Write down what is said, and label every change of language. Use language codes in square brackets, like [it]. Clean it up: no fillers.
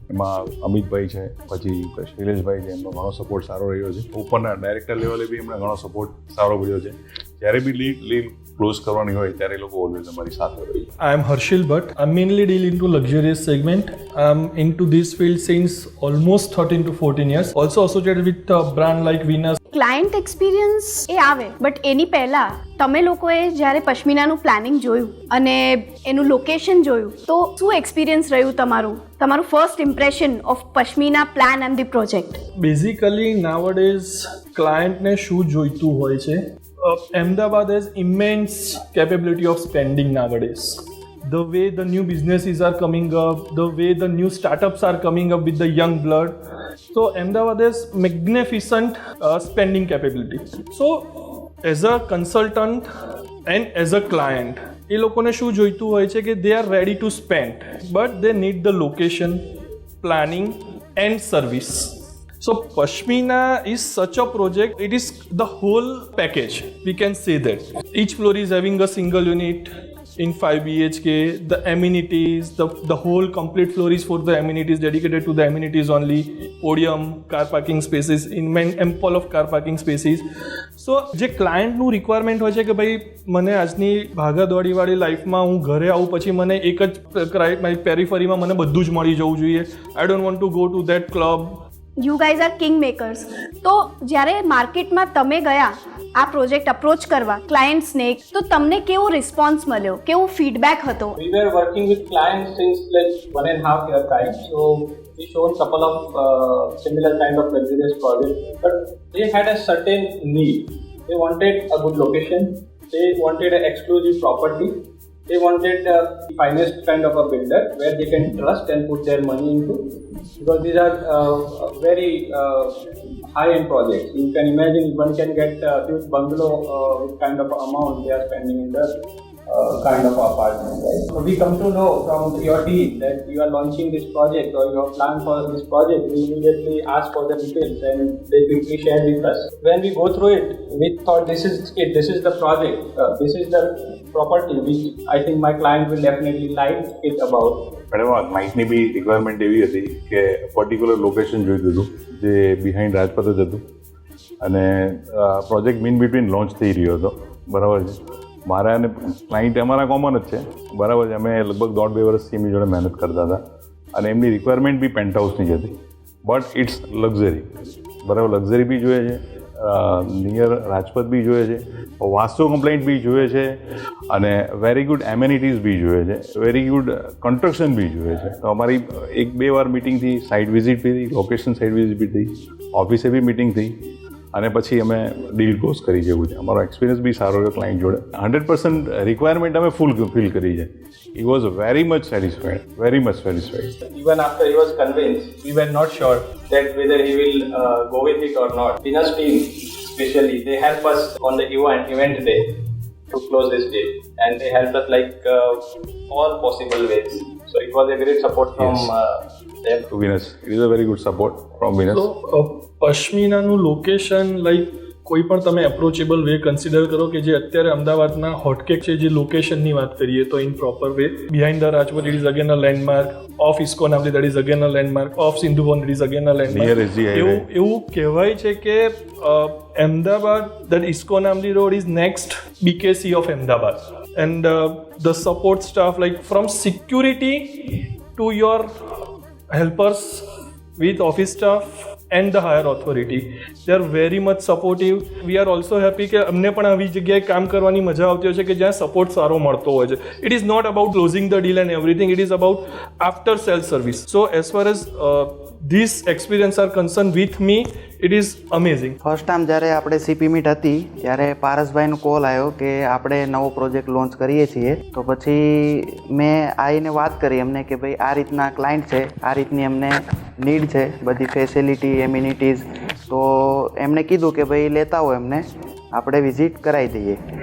[gu] એમાં અમિતભાઈ છે, પછી શૈલેષભાઈ છે, એમનો ઘણો સપોર્ટ સારો રહ્યો છે. ઉપરના ડાયરેક્ટર લેવલે બી એમને ઘણો સપોર્ટ સારો મળ્યો છે. જ્યારે બી લીડ ક્લોઝ કરવાની હોય ત્યારે એ લોકો ઓલવેઝ અમારી સાથે રહે. [en] I am Harshil Bhatt. I mainly deal into luxurious segment. I'm into this field since almost 13 to 14 years. Also associated with a brand like Venus. [gu] Client experience એ આવે, બટ એની પહેલા તમે લોકોએ જ્યારે પશ્મિનાનું પ્લાનિંગ જોયું અને એનું લોકેશન જોયું તો શું એક્સપિરિયન્સ રહ્યું તમારું [en] First impression of Pashmina plan and the project? Basically nowadays [gu] ક્લાયન્ટને શું જોઈતું હોય છે? [en] Ahmedabad has immense capability of spending nowadays. The way the new businesses are coming up, the way the new startups are coming up with the young blood. So Ahmedabad has magnificent spending capability. So as a consultant and as a client, [gu] એ લોકોને શું જોઈતું હોય છે કે [en] they are ready to spend, but they need the location, planning and service. So Pashmina is such a project, it is the whole package, we can say that. Each floor is having a single unit in 5 BHK, the amenities, the whole complete floor is for the amenities, dedicated to the amenities only, podium, car parking spaces, ample of car parking spaces. [gu] So જે ક્લાયન્ટનું requirement હોય છે કે ભાઈ મને આજની ભાગાદોડીવાળી લાઈફમાં હું ઘરે આવું પછી મને એક જ મારી પેરીફરીમાં મને બધું જ મળી જવું જોઈએ. [en] I don't want to go to that club. You guys are kingmakers. [gu] તો જ્યારે માર્કેટમાં તમે ગયા આ પ્રોજેક્ટ અપ્રોચ કરવા ક્લાયન્ટ્સને, તો તમને કેવો રિસ્પોન્સ મળ્યો, કેવો ફીડબેક હતો? [en] We were working with clients since like 1.5 year time. So we shown couple of similar kind of luxurious projects, but they had a certain need. They wanted a good location. They wanted an exclusive property. They wanted a finest kind of a builder where they can trust and put their money into, because these are very high-end projects. You can imagine one can get a huge bungalow with kind of amount they are spending in the kind of apartment. Right? So we come to know from your team that you are launching this project or you have planned for this project. We immediately ask for the details and they quickly share with us. When we go through it, we thought this is it. This is the project. This is the property which I think my client will definitely like it about. [gu] Madam આ ક્લાઇન્ટની બી requirement એવી હતી કે particular location જોઈતું હતું જે behind Rajpath જ હતું અને પ્રોજેક્ટ મીન બિટવીન લોન્ચ થઈ રહ્યો હતો. બરાબર છે. મારા અને ક્લાઇન્ટ અમારા કોમન જ છે. બરાબર છે. અમે લગભગ 1.5-2 વર્ષથી એમની જોડે મહેનત કરતા હતા અને એમની રિક્વાયરમેન્ટ બી પેન્ટ હાઉસની જ હતી, [en] But it's luxury. [gu] બરાબર. લક્ઝરી બી જોઈએ છે, નિયર રાજપથ બી જોઈએ છે, વાસ્તુ કમ્પ્લેન્ટ બી જોઈએ છે અને વેરી ગુડ એમેનિટીઝ બી જોઈએ છે, વેરી ગુડ કન્સ્ટ્રક્શન બી જોઈએ છે. તો અમારી 1-2 વાર મિટિંગ થઈ, સાઇટ વિઝિટ બી થઈ, લોકેશન સાઇટ વિઝિટ બી થઈ, ઓફિસે બી મિટિંગ થઈ અને પછી અમે ડીલ ક્લોઝ કરી જેવું છે. અમારો એક્સપિરિયન્સ બી સારો રહ્યો ક્લાયન્ટ જોડે. 100% રિક્વાયરમેન્ટ અમે ફૂલ કરી છે. [en] He was very much satisfied, very much satisfied. Even after he was convinced, we were not sure that whether he will go with it or not. Venus team, especially, they help us on the event day to close this deal, and they helped us like all possible ways. So it was a great support from them. To Venus. It is a very good support from Venus. [gu] તો પશ્મિનાનું location like કોઈ પણ તમે એપ્રોચેબલ way consider કરો કે જે અત્યારે અમદાવાદના હોટકેક છે જે લોકેશનની વાત કરીએ તો [en] in proper way behind the Rajpath it is again a [gu] landmark of ISKCON Amli that is again a landmark of સિંધુવન it is again a [en] Near landmark SG highway. [gu] એવું કહેવાય છે કે [en] Ahmedabad that ISKCON Ambli road is next BKC of Ahmedabad and the support staff like from security to your helpers with office staff and the higher authority. They are very much supportive. We are also happy [gu] કે અમને પણ આવી જગ્યાએ કામ કરવાની મજા આવતી હોય છે કે જ્યાં સપોર્ટ સારો મળતો હોય છે. [en] It is not about closing the deal and everything. It is about after sales service. So as far as this experience are concerned with me, it is amazing. [gu] First time જ્યારે આપણે CP meet હતી ત્યારે પારસભાઈનો call આવ્યો કે આપણે નવો project launch કરીએ છીએ. તો પછી મેં આવીને વાત કરી એમને કે ભાઈ આ રીતના ક્લાયન્ટ છે, આ રીતની એમને નીડ છે, બધી ફેસિલિટી એમ્યુનિટીઝ. તો એમણે કીધું કે ભાઈ લેતા હો એમને આપણે વિઝિટ કરાવી દઈએ.